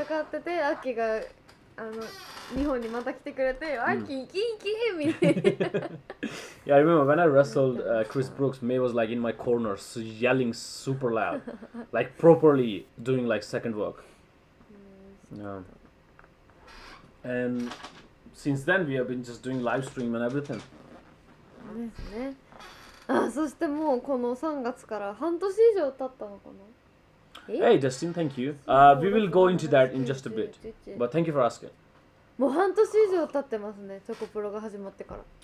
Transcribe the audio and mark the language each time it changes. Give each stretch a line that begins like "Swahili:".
Japanese: 戦っててアッキーが日本にまた来てくれて、アッキー行きみたいな。
English: Yeah, I remember when I wrestled Chris Brooks, Mei was like in my corner, yelling super loud, like properly doing like second work. Yeah. And since then we have been just doing live stream and everything.
Japanese: ですね。そしてもうこの3月から半年以上経ったのかな。
English: Hey Justin, thank you. We will go into that in just a bit. But thank you for asking.
Japanese: もう半年以上経ってますね、チョコプロが始まってから。